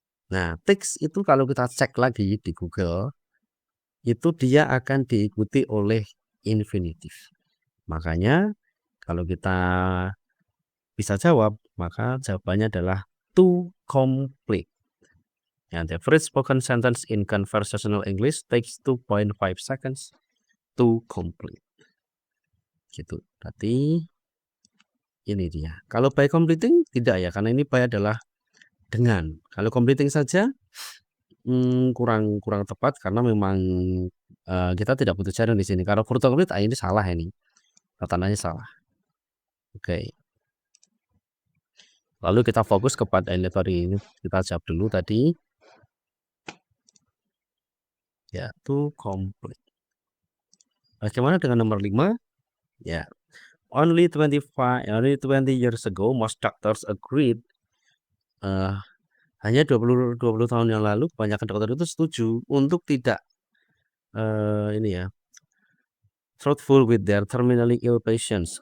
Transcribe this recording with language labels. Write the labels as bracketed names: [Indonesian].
[Indonesian] Nah takes itu kalau kita cek lagi di Google itu dia akan diikuti oleh infinitif. Makanya kalau kita bisa jawab, maka jawabannya adalah to complete. [English] And the average spoken sentence in conversational English takes 2.5 seconds to complete. [Indonesian] Gitu. Berarti ini dia. Kalau by completing tidak ya, karena ini by adalah dengan. Kalau completing saja kurang tepat karena memang kita tidak butuh gerund di sini. Kalau verb to complete ini salah ini. Tandanya salah. Oke. Lalu kita fokus kepada ini tadi, kita jawab dulu tadi. Ya, to complete. Bagaimana dengan nomor 5? Ya. [English] Only 20 years ago most doctors agreed. [Indonesian] Hanya 20 tahun yang lalu kebanyakan dokter itu setuju untuk tidak [English] truthful with their terminally ill patients.